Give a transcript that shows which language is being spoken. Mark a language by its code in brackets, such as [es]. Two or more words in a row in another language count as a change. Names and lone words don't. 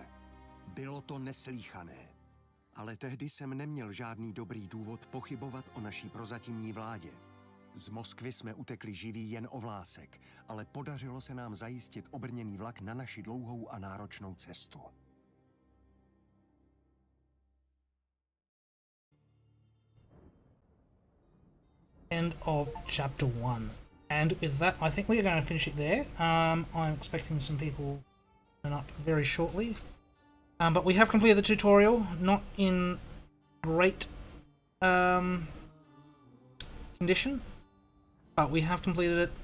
[cs] Bylo to neslýchané. Ale tehdy jsem neměl žádný dobrý důvod pochybovat o naší prozatímní vládě. Z Moskvy jsme utekli živí jen o vlásek, ale podařilo se nám zajistit obrněný vlak na naši dlouhou a náročnou cestu. [en] End of chapter 1. And with that, I think we are going to finish it there. I'm expecting some people to turn up very shortly. But we have completed the tutorial, not in great condition, but we have completed it.